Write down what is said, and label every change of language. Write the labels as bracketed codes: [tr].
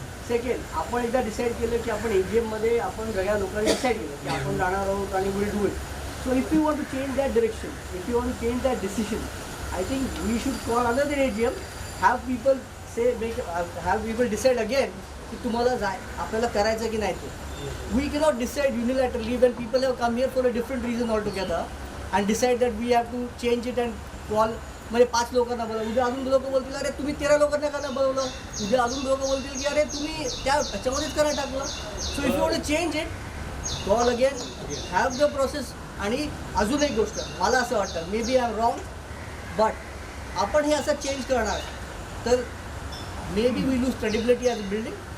[mr] Second, आपण एकदा decide केलं की आपण AGM मध्ये आपण सगळ्या लोकांनी डिसाईड केलं की आपण जाणार आहोत आणि [en] Will do it. So if you want to change that direction, if you want to change that decision, I think we should call another AGM, have people have people decide again [mr] की तुम्हाला आपल्याला करायचं की नाही ते. [en] We cannot decide unilaterally when people have come here for a different reason altogether and decide that we have to change it and call. [mr] म्हणजे 5 लोकांना बोलवलं, उद्या अजून लोक बोलतील अरे तुम्ही 13 लोकांना का बोलवलं, उद्या अजून लोक बोलतील की अरे तुम्ही त्याच्यामध्येच करा टाकलं. [en] So if you want to change it, call again, have the process. [mr] आणि अजून एक गोष्ट मला असं वाटतं, [en] maybe I am wrong, but [mr] आपण हे असं चेंज करणार तर [en] Maybe we lose credibility as a building.